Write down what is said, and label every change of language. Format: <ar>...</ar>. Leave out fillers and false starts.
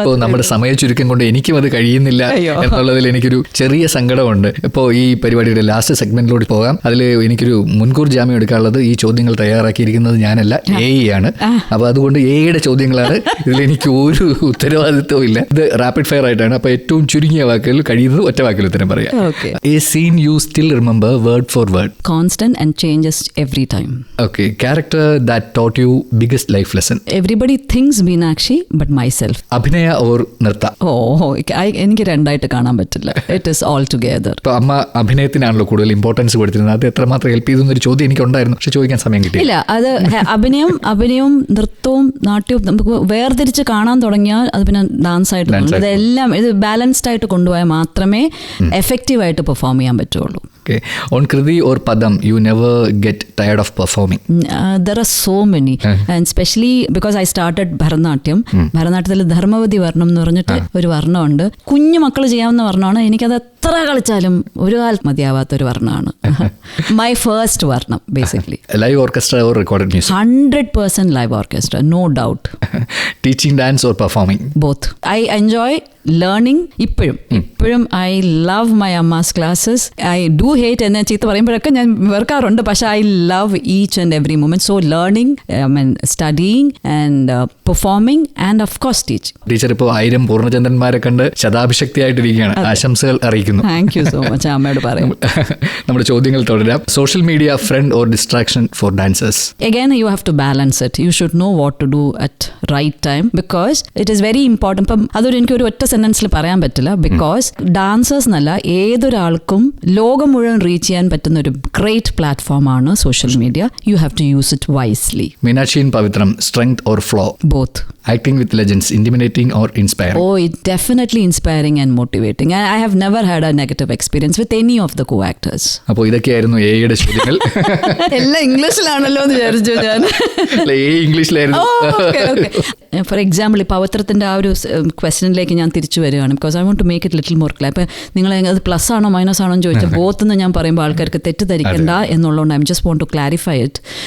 <ml>ഇപ്പോൾ നമ്മുടെ സമയ ചുരുക്കം കൊണ്ട് എനിക്കും അത് കഴിയുന്നില്ല എന്നുള്ളതിൽ എനിക്കൊരു ചെറിയ സങ്കടമുണ്ട്. ഇപ്പോൾ ഈ പരിപാടിയുടെ ലാസ്റ്റ് സെഗ്മെന്റിലൂടെ പോകാം. അതിൽ എനിക്കൊരു മുൻകൂർ ജാമ്യം എടുക്കാനുള്ളത് ഈ ചോദ്യങ്ങൾ തയ്യാറാക്കിയിരിക്കുന്നത് ഞാനല്ല, AI ആണ്. അപ്പോൾ അതുകൊണ്ട് AIയുടെ ചോദ്യങ്ങളാണ്. ഇതിൽ എനിക്ക് ഒരു ഉത്തരവാദിത്വവും ഇല്ല. ഇത് റാപ്പിഡ് ഫയർ ആയിട്ടാണ്. അപ്പോൾ ഏറ്റവും ചുരുങ്ങിയ വാക്കുകൾ കഴിയുന്നത് ഒറ്റ വാക്കിൽ ഉത്തരം പറയാം.</ml> <en>A scene you still remember word for word. Constant and changes every time. Okay. Character that taught you biggest life lesson. Everybody thinks Meenakshi but myself.</en> <ml>അഭിനയ or നൃത്ത? എനിക്ക് രണ്ടായിട്ട് കാണാൻ പറ്റില്ല.</ml> <en>It is all together.</en> <ml>ഇപ്പോൾ അമ്മ അഭിനയത്തിനാണല്ലോ കൂടുതൽ importance കൊടുത്തിരുന്നത്. അത് എത്രമാത്രം ഹെൽപ്പ് ചെയ്തെന്നൊരു ചോദ്യം എനിക്കുണ്ടായിരുന്നു, പക്ഷെ ചോദിക്കാൻ സമയം കിട്ടിയില്ല. അത് അഭിനയവും നൃത്തവും നാട്യവും നമുക്ക് വേർതിരിച്ച് കാണാൻ തുടങ്ങിയാൽ അത് പിന്നെ ഡാൻസ് ആയിട്ട് ഇതെല്ലാം ഇത് ബാലൻസ്ഡ് ആയിട്ട് കൊണ്ടുപോയാൽ മാത്രമേ എഫക്റ്റീവ് ആയിട്ട് പെർഫോം ചെയ്യാൻ പറ്റുള്ളൂ.</ml> <en>Okay. On Kriti or Padam, you never get tired of performing? There are so many. And especially because I started Bharatanatyam.</en> <ml>ഭരതനാട്യത്തിൽ Dharmavathi വർണ്ണം എന്ന് പറഞ്ഞിട്ട് ഒരു വർണ്ണമുണ്ട്. കുഞ്ഞു മക്കൾ ചെയ്യാവുന്ന വർണ്ണമാണ്. എനിക്കത് എത്ര കളിച്ചാലും ഒരു കാലത്ത് മതിയാവാത്തൊരു വർണ്ണമാണ്.</ml> <en>My first varnam basically. Live orchestra or recorded music? 100% live orchestra, no doubt. Teaching dance or performing? Both. I enjoy learning. ഇപ്പോഴും I love my amma's classes. I do hate</en> <ml>എന്നെ ചീത്ത പറയുമ്പോഴൊക്കെ ഞാൻ വെറുക്കാറുണ്ട്, പക്ഷെ</ml> <en>I love each and every moment. So learning, studying and performing and of course teaching.</en> <ml>Teacher ഇപ്പോൾ 1000 പൂർണ്ണചന്ദ്രന്മാരെ കണ്ട് ശതാഭിഷക്തിയായിട്ടിരിക്കുകയാണ്. ആശംസകൾ അറിയിക്കുന്നു.</ml> <en>Thank you so much.</en> <ml>അമ്മയോട് പറയും. നമ്മുടെ ചോദ്യങ്ങൾ തുടരാം.</ml> <en>Social media friend or distraction for dancers? Again, you have to balance it. You should know what to do at right time because it is very important.</en> <ml>ഇപ്പം അതൊരു എനിക്കൊരു ഒറ്റ സെന്റൻസിൽ പറയാൻ പറ്റില്ല. ബിക്കോസ് ഡാൻസേഴ്സ് എന്നല്ല ഏതൊരാൾക്കും ലോകം മുഴുവൻ റീച്ച് ചെയ്യാൻ പറ്റുന്ന ഒരു ഗ്രേറ്റ് പ്ലാറ്റ്ഫോമാണ് social media.</ml> <en>You have to use it wisely. Meenakshi in Pavithram, strength or flaw? Both. Acting with legends, intimidating or inspiring? Oh, it's definitely inspiring and motivating. I have never had a negative experience with any of the co-actors.</en> <ml>അപ്പോൾ ഇതൊക്കെയായിരുന്നു AIയുടെ ചോദ്യങ്ങൾ. എല്ലാം ഇംഗ്ലീഷിലാണല്ലോ എന്ന് വിചാരിച്ചു ഞാൻ. ഇംഗ്ലീഷിലായിരുന്നു. For example ഈ പവിത്രത്തിൻ്റെ ആ ഒരു ക്വസ്റ്റ്യനിലേക്ക് ഞാൻ തിരിച്ചു വരികയാണ്.</ml> <en>Because I want to make it little more clear.</en> <ml>അപ്പോൾ നിങ്ങൾ അത് പ്ലസ് ആണോ മൈനസ് ആണോ എന്ന് ചോദിച്ചാൽ ബോത്ത് എന്ന് ഞാൻ പറയുമ്പോൾ ആൾക്കാർക്ക് തെറ്റിദ്ധരിക്കണ്ട എന്നുള്ളതുകൊണ്ട്</ml> <en>I just want to clarify it.</en>